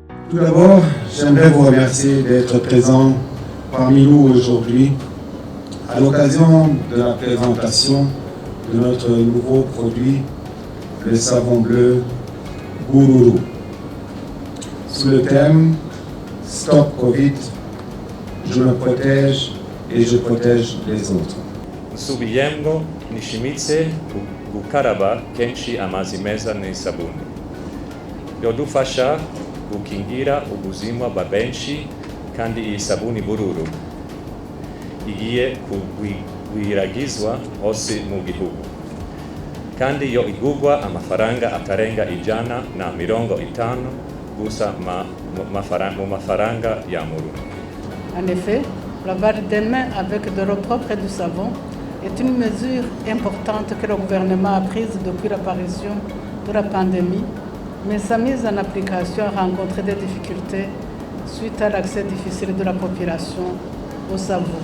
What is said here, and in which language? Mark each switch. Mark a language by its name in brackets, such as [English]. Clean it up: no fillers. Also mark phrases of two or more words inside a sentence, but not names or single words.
[French] Tout d'abord, j'aimerais vous remercier d'être présent parmi nous aujourd'hui à l'occasion de la présentation de notre nouveau produit, le savon bleu Bururu, sous le thème « Stop Covid, je me protège et je protège les autres ». [Rundi] Nsubiyemwo nishimitse gukaraba kenshi amazi meza n'isabuni yodufasha gukingira ubuzima bwa benshi, kandi iyi sabuni Bururu igiye kugwiragizwa hose mu gihugu, kandi yo igurwa amafaranga atarenga $150 gusa mu mafaranga ya Murundi. [French] En effet, laver des mains avec de l'eau propre et du savon est une mesure importante que le gouvernement a prise depuis l'apparition de la pandémie, mais sa mise en application a rencontré des difficultés suite à l'accès difficile de la population au savon.